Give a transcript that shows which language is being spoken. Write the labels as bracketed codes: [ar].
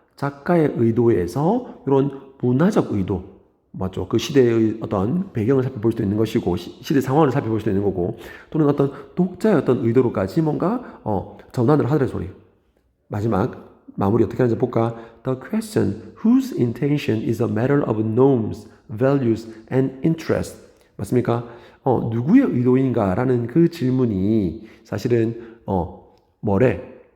[ko] 작가의 의도에서 이런 문화적 의도 맞죠? 그 시대의 어떤 배경을 살펴볼 수도 있는 것이고 시대 상황을 살펴볼 수도 있는 거고 또는 어떤 독자의 어떤 의도로까지 뭔가 전환을 하더라 소리. 마지막 마무리 어떻게 하는지 볼까? [en] The question whose intention is a matter of norms, values, and interest. [ko] 맞습니까? 누구의 의도인가라는 그 질문이 사실은 뭐래?